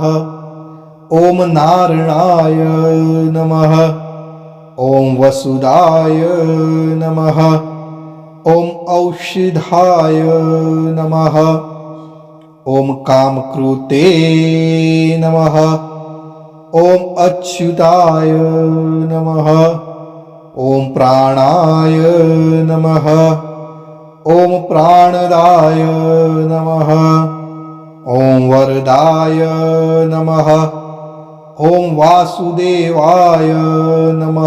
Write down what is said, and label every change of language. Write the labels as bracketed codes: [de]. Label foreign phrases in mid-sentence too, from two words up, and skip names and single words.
[sa] ઓમ નારણાય નમઃ. ઓમ વસુદાય નમઃ. ઓમ ઔષધાય નમઃ. ઓમ કામકૃતે નમઃ. ॐ अच्युताय नमः। ॐ प्राणाय नमः। ॐ प्राणदाय नमः। ॐ वरदाय नमः। ॐ वासुदेवाय नमः।